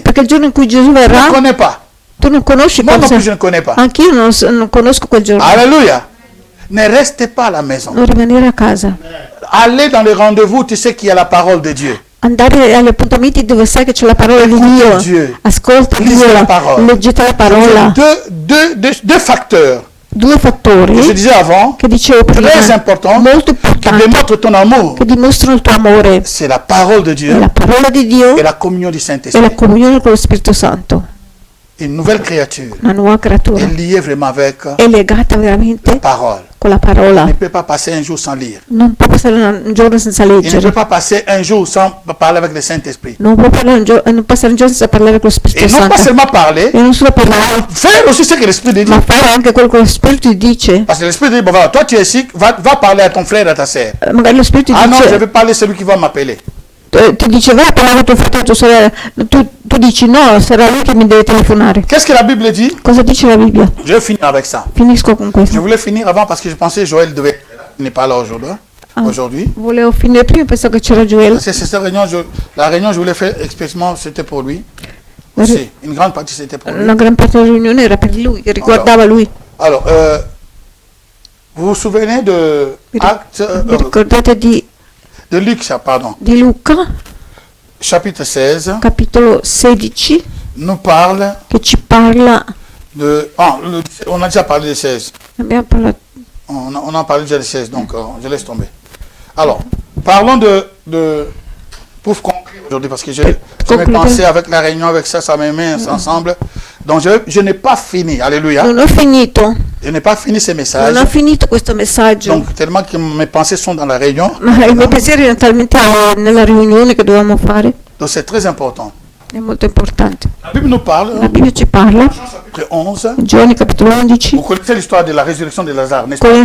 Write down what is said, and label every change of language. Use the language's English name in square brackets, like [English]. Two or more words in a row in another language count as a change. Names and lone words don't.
[Italian] Perché il giorno in cui Gesù [French] tu ne [Italian] verrà, [French] connais pas. [Italian] tu non conosci [French] Moi non plus, je [Italian] cosa. [French] ne connais pas. [Italian] Anch'io non conosco quel giorno. [French] Alléluia. Ne restez pas à la maison. [Italian] Non rimanere a casa. [French] Allez dans les rendez-vous, tu sais qu'il y a la parole de Dieu. [Italian] Andare agli appuntamenti dove sai che c'è la parola di [French] Écoutez Dieu. [Italian] Dio. Ascolta [French] Lisez [Italian] Dio. [French] la parole. [Italian] Leggete la parola. [French] Deux facteurs [Italian] Due [French] que je [Italian] fattori [French] disais avant, [Italian] che dicevo prima, [French] très importants, [Italian] molto [French] qui [Italian] importanti, [French] démontrent ton amour. [Italian] che dimostrano il tuo amore. [French] C'est la parole de [Italian] È [French] Dieu [Italian] la parola di Dio [French] et la communion du [Italian] e la [French] Saint-Esprit. [Italian] comunione con lo Spirito Santo. [French] Une nouvelle créature [Italian] Una nuova creatura. [French] est liée vraiment avec la [Italian] È legata veramente [French] parole. [Italian] con la [French] Il [Italian] parola. [French] ne peut pas passer un jour sans lire. [Italian] Non può passare un giorno senza [French] Il ne peut [Italian] leggere. [French] pas passer un jour sans parler avec le Saint-Esprit. [Italian] Non può non passare un giorno senza parlare con lo Spirito [French] Et non pas [Italian] Santo. [French] seulement parler, [Italian] E non solo parlare, [French] faire aussi ce que l'Esprit dit. [Italian] ma fare anche quello che lo Spirito ti dice. [French] Parce que l'Esprit dit, bon, voilà, toi tu es ici, va parler à ton frère et à ta sœur. [Italian] Magari lo Spirito ti [French] Ah non, je [Italian] dice, [French] vais parler à celui qui va m'appeler. [Italian] ti dice vai a parlare a tuo fratello, tua sorella. Tu dici no, sarà lui che mi deve telefonare. [French] Qu'est-ce que la Bible dit? [Italian] Cosa dice la Bibbia? [French] Je vais finir avec ça. [Italian] Finisco con [French] Je [Italian] questo. [French] voulais finir avant parce que je pensais que Joël devait... Il n'est pas là aujourd'hui. Ah. Aujourd'hui. [Italian] Volevo finire prima, penso che c'era Joel. [French] Parce que c'est cette réunion, la réunion je voulais faire expressément, c'était pour lui. Aussi. Une grande partie c'était pour lui. [Italian] Una gran parte della riunione era per lui, che riguardava lui. [French] Alors, vous vous souvenez de Acte, [Italian] Vi ricordate [French] de Luc, pardon, [Italian] di Luca, [French] chapitre 16, [Italian] capitolo 16, [French] nous parle [Italian] che ci parla, [French] de... on a déjà parlé de 16. [Italian] abbiamo parlato, [French] On a parlé déjà de 16, donc je laisse tomber. Alors, parlons pour conclure aujourd'hui, parce que je vais penser avec la réunion, avec ça me met ensemble. Donc, je n'ai pas fini. Alléluia. [Italian] non ho finito, [French] Je n'ai pas fini ces messages. [Italian] non ho finito questo messaggio, [French] Donc, tellement que mes pensées sont dans la réunion. [Italian] ma i miei pensieri erano talmente nella riunione che dovevamo fare, [French] Donc, c'est très important. [Italian] è molto importante. [French] La Bible nous parle, [Italian] La Bibbia ci parla, [French] chapitre 11. [Italian] Giovanni capitolo 11, [French] Vous connaissez l'histoire de la résurrection de Lazare, n'est-ce pas?